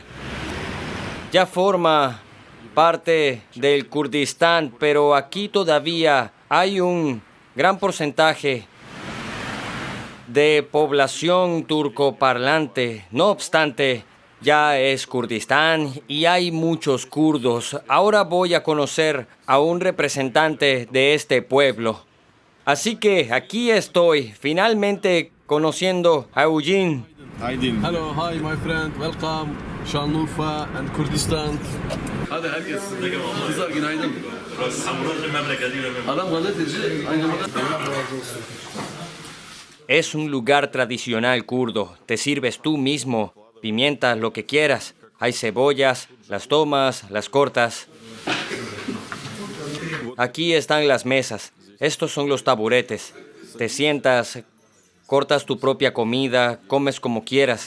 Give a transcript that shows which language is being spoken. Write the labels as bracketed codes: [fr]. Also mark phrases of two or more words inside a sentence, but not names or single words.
[es] Ya forma parte del Kurdistán, pero aquí todavía hay un gran porcentaje de población turcoparlante. No obstante, ya es Kurdistán y hay muchos kurdos. Ahora voy a conocer a un representante de este pueblo. Así que aquí estoy, finalmente conociendo a Eugene. [en] Hello, hi my friend, welcome. Şanlıurfa and Kurdistan. [tr] Hadi herkes. Kızlar günaydın. Adam gazeteci. [es] Es un lugar tradicional kurdo. Te sirves tú mismo, pimientas, lo que quieras. Hay cebollas, las tomas, las cortas. Aquí están las mesas. Estos son los taburetes. Te sientas, cortas tu propia comida, comes como quieras.